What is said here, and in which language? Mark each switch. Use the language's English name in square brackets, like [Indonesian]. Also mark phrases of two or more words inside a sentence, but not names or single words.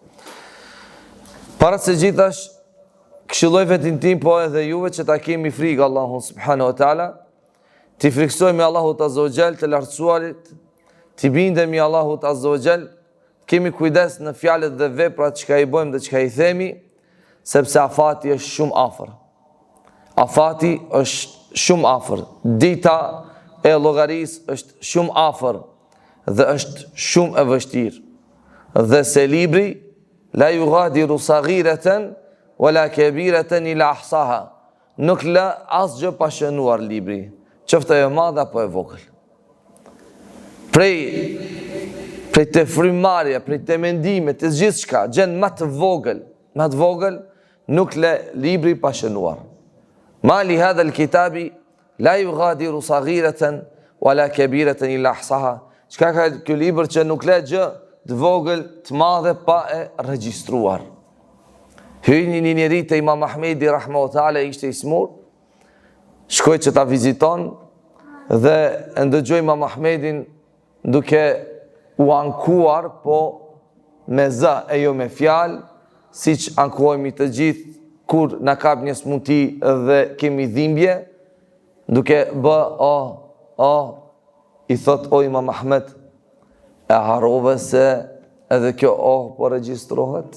[Albanian] Para se gjithash, këshilloj vetin tim, po edhe juve që ta kemi frikë Allahun [Arabic] سبحانه وتعالى, [Albanian] t'i friksojmë Allahut [Arabic] عز وجل [Albanian] të lartësuarit, t'i bindemi Allahut azza wa jall, kemi kujdes në fjalët dhe veprat që I bëjmë dhe që I themi, sepse afati është shumë afër. Afati është shumë afër. Dita e llogarisë është shumë afër dhe është shumë e vështirë. Dhe se libri [Arabic] لا يغادر صغيرة ولا كبيرة إلا أحصاها. [Albanian] Nuk lë asgjë pa shënuar libri, qoftë ajo e madhe apo e vogël. Prej të frymarrja, prej të mendimit, të gjithçka, gjën më të vogël, nuk lë libri pa shënuar. [Arabic] ما لهذا الكتاب لا يغادر صغيرة ولا كبيرة إلا أحصاها. [Albanian] Çka ka ky libër që nuk lë gjë të vogël, të madhe pa e regjistruar. Hyjni një njeri te Imam Ahmedi [Arabic] رحمه الله تعالى, [Albanian] ishte I smur, shkoi që ta viziton dhe e ndëgjoi Imam Ahmedin duke u ankuar, po me zë e jo me fjalë, siç ankohemi të gjithë kur na kap një smuti dhe kemi dhimbje, duke bë I thot o Imam Ahmed, e harrove se edhe kjo po regjistrohet?